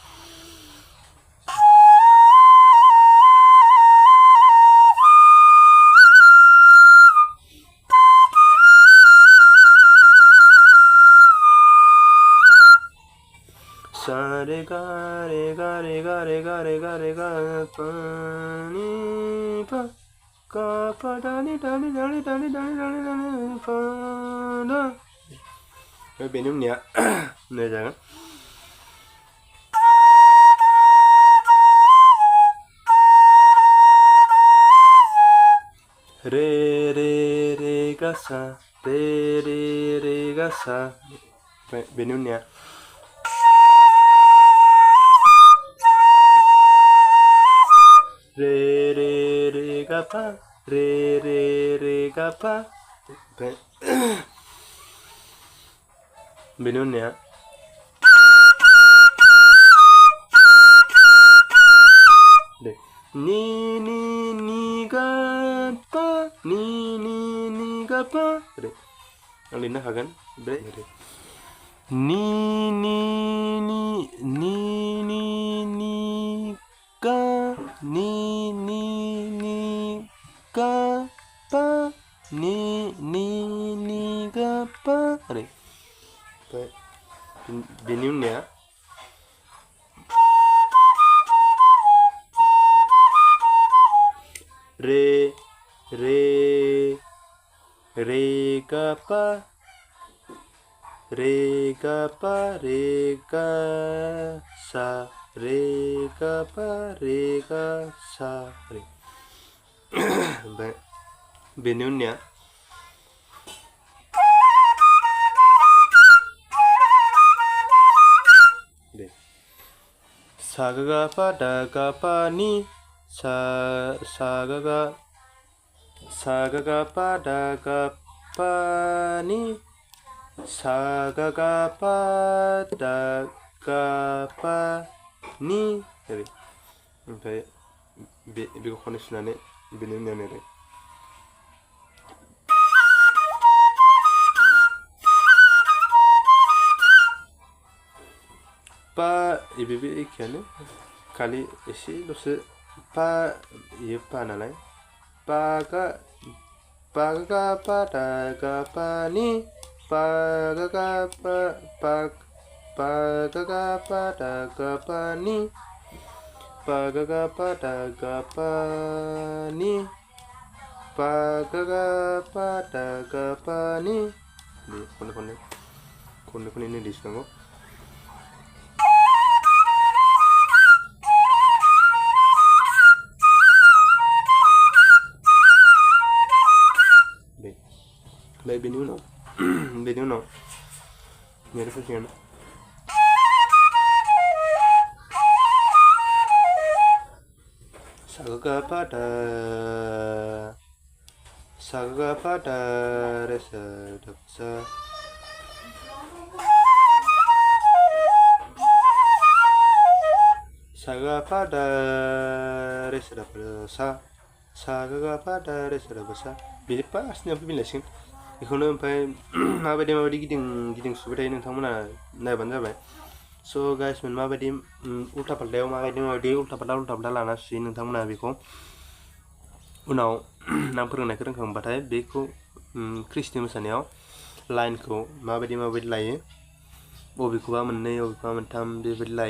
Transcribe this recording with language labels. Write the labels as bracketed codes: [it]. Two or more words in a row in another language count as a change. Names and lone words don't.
[brx] sa re ga pa ni pa ga pa da ni da ni da ni da ni da ni da ni da ni fa da बेनि उननिया नै जागोन re re re ga sa re re re ga sa बेनि उननिया re re re ga pa re re re ga pa बेनि उननिया दे ni ni ni ga pa ni ni ni ga pa re आं लिरनो हागोन बे ni ni ni ni ni ni ga ni ni ni ga pa ni ni ni ga pa re बेनि उननिया re re re ga pa re ga pa re ga sa re ga pa re ga sa re ओमफ्राय बेनि उननिया sa ga ga pa da ga pa ni sa ga ga pa da ga pa ni sa ga ga pa da ga pa ni ओमफ्राय बेखौ खननै सुनानै बेनि उननिया ओरै pa बेबो एखेयानो खालि एसेल'सो pa इयो pa नालाय pa ga pa da ga pa ni pa ga pa pa ga pa da ga pa ni pa ga pa da ga pa ni pa ga pa da ga pa ni खननै नै दिसनांगौ ओमफ्राय बेनि उनाव मेरे फैसिगोन sa ga pa da re sa da sa sa ga pa da re sa da sa sa ga pa da re sa da sa बिदि फार्स्टनिया फैफिनलायसिगोन बेखौनो ओमफ्राय माबायदि गिदिं सुबाय थायो नोंथांमोना नायबानो जाबाय स' गाइसमोन माबायदि उल्था फाल्थायाव माबायदि उल्था फाल्था लाना सुयो नोंथांमोना बेखौ उनाव आं फोरोंनायखौ रोंखांबाथाय बेखौ ख्रिस्टि मोसानायाव लाइनखौ माबायदि लायो बबेखौबा मोननै बबेखौबा मोनथाम बेबायदि लायो